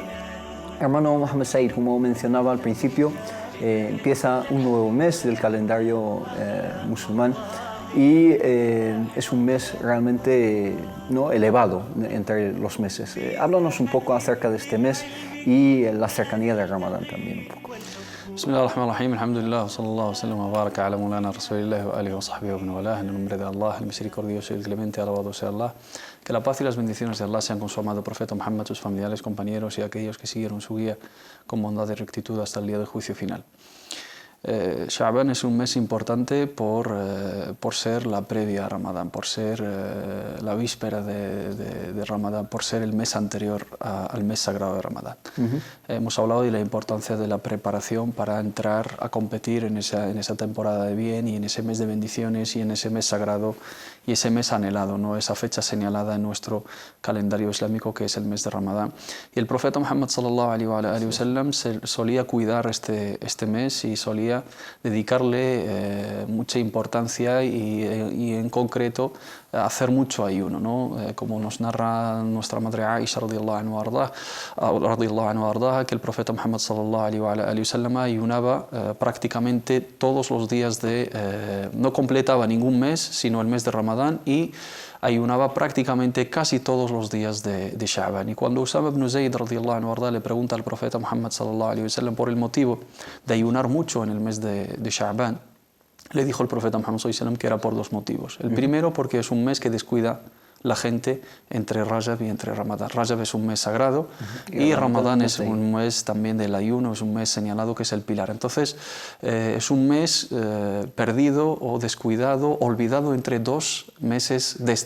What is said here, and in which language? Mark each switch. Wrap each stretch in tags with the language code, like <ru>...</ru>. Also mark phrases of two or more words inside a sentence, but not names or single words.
<es>Hermano Mohammed Said, como mencionaba al principio, empieza un nuevo mes del calendario musulmán, y es un mes realmente elevado entre los meses. Háblanos un poco acerca de este mes y la cercanía de Ramadán también un poco.</es> <ar>بسم الله الرحمن الرحيم، الحمد لله، صلى الله سلم وبارك على مولانا رسول الله وآله وصحبه ووالاه,</ar> <es>en el nombre de Allah, el misericordioso y el clemente, alabado sea Allah. Que la paz y las bendiciones de Allah sean con su amado profeta Muhammad, sus familiares, compañeros y aquellos que siguieron su guía con bondad y rectitud hasta el día del juicio final. Sha'ban es un mes importante por ser la previa a Ramadán, por ser la víspera de Ramadán, por ser el mes anterior al mes sagrado de Ramadán. Hemos hablado de la importancia de la preparación para entrar a competir en esa temporada de bien y en ese mes de bendiciones y en ese mes sagrado y ese mes anhelado, esa fecha señalada en nuestro calendario islámico, que es el mes de Ramadán. Y el profeta Muhammad</es> <ar>صلى الله عليه وسلم</ar> <es>solía cuidar este mes y solía dedicarle mucha importancia y en concreto hacer mucho ayuno, como nos narra nuestra madre Aisha</es> <ar>رضي الله عنها,</ar> <es>que el profeta Muhammad</es> <ar>صلى الله عليه وسلم</ar> <es>ayunaba prácticamente todos los días no completaba ningún mes sino el mes de Ramadán, y ayunaba prácticamente casi todos los días de Sha'ban. Y cuando Usama ibn Zayd</es> <ar>رضي الله عنه</ar> <es>le pregunta al profeta Muhammad</es> <ar>صلى الله عليه وسلم</ar> <es>por el motivo de ayunar mucho en el mes de Sha'ban, le dijo el profeta Muhammad</es> <ar>صلى الله عليه وسلم</ar> <es>que era por dos motivos. El primero, porque es un mes que descuida la gente entre Rajab y entre Ramadán. Rajab es un mes sagrado y Ramadán es un mes también del ayuno, es un mes señalado que es el pilar. Entonces es un mes perdido o descuidado, olvidado entre dos meses destacados.</es>